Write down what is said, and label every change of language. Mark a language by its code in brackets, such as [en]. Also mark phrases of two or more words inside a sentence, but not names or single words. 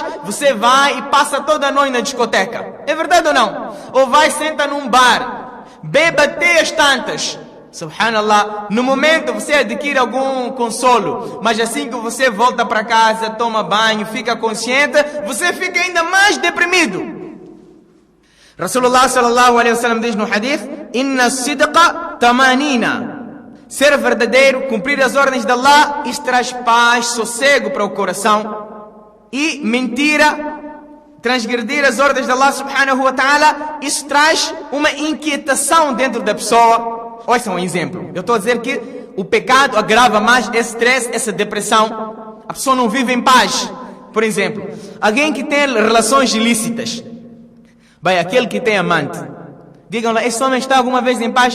[pt] Você vai e passa toda a noite na discoteca. É verdade ou não? Ou vai e senta num bar, beba até as tantas. Subhanallah. No momento você adquire algum consolo, mas assim que você volta para casa, toma banho, fica consciente, você fica ainda mais deprimido. [ar] رسول الله صلى الله عليه وسلم [pt] diz no hadith: [ar] إن الصدق طمأنينة. [pt] Ser verdadeiro, cumprir as ordens de Allah, isso traz paz, sossego para o coração. E mentira, transgredir as ordens de Allah [ar] سبحانه وتعالى, [pt] isso traz uma inquietação dentro da pessoa. Olha só um exemplo. Eu estou a dizer que o pecado agrava mais esse stress, essa depressão. A pessoa não vive em paz. Por exemplo, alguém que tem relações ilícitas. Bem, aquele que tem amante, Digam lá, esse homem está alguma vez em paz?